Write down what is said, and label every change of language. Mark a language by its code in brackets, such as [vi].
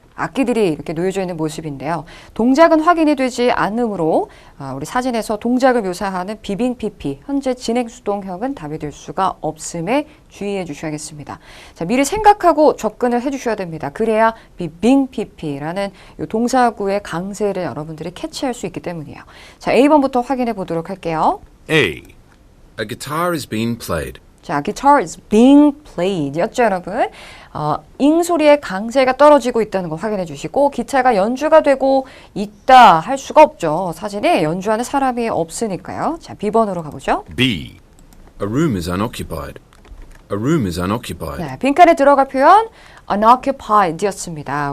[ko] 악기들이 이렇게 놓여져 있는 모습인데요. 동작은 확인이 되지 않으므로 우리 사진에서 동작을 묘사하는 비빙 PP, 현재 진행 수동형은 답이 될 수가 없음에 주의해 주셔야겠습니다. 자, 미리 생각하고 접근을 해 주셔야 됩니다. 그래야 비빙 PP라는 이 동사구의 강세를 여러분들이 캐치할 수 있기 때문이에요. 자, A번부터 확인해 보도록 할게요. [en] A. A guitar is being played. 자, guitar is being played [ko] 였죠, 여러분. 잉 소리의 강세가 떨어지고 있다는 거 확인해 주시고, 기타가 연주가 되고 있다 할 수가 없죠. 사진에 연주하는 사람이 없으니까요. 자, B번으로 가보죠. [en] B. A room is unoccupied. A room is unoccupied. [ko] 네, 빈칸에 들어갈 표현 unoccupied 였습니다.